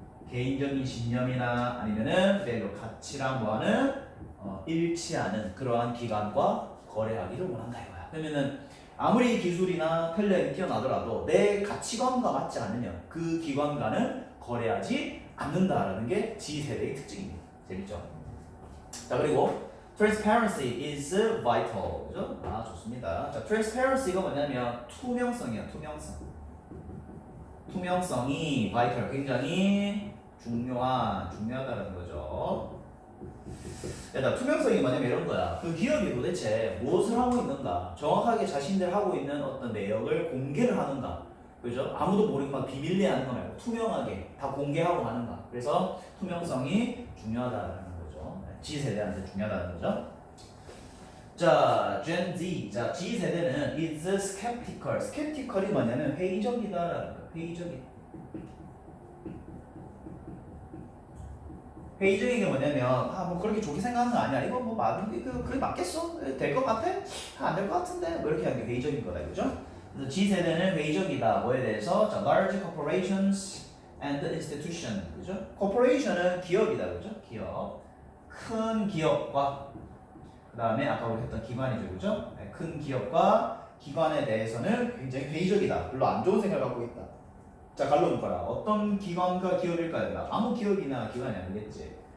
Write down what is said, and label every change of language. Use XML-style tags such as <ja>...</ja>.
<ko>개인적인 신념이나 아니면은 그대로 가치랑 뭐하는 일치하는 그러한 기관과 거래하기를 원한다 이거야. 그러면은 아무리 기술이나 텔레이 뛰어나더라도 내 가치관과 맞지 않으면 그 기관과는 거래하지 않는다라는 게 G세대의 특징입니다. 재밌죠? 자 그리고</ko> <en>transparency is vital.</en> <ko>그죠? 아 좋습니다. 자 transparency가 뭐냐면 투명성이야. 투명성이 vital 굉장히 중요하다는 거죠. 일단 투명성이 뭐냐면 이런 거야. 그 기업이 도대체 무엇을 하고 있는가, 정확하게 자신들 하고 있는 어떤 내역을 공개를 하는가, 그죠? 아무도 모르게 막 비밀리에 하는 거 말고 투명하게 다 공개하고 하는가. 그래서 투명성이 중요하다는 거죠. G세대한테 중요하다는 거죠. 자, Gen Z, 자 G세대는</ko> <en>is skeptical.</en> <ko>skeptical이 뭐냐면 회의적이다라는 거. 회의적인 게 뭐냐면 뭐 그렇게 좋게 생각하는 거 아니야. 이거 뭐 그게 맞겠어? 될 것 같아? 안 될 것 같은데? 뭐 이렇게 하는 게 회의적인 거다, 그죠? 그래서 G세대는 회의적이다. 뭐에 대해서?</ko> <en>자, large corporations and institution,</en> <ko>그죠? corporation은 기업이다, 그죠? 기업. 큰 기업과 그 다음에 아까 우리 했던 기관이죠, 그죠? 네, 큰 기업과 기관에 대해서는 굉장히 회의적이다. 별로 안 좋은 생각을 갖고 있다. 자, 갈로 묶어라. 어떤 기관과 기업일까요? 아무 기업이나 기관이 아니겠지.</ko>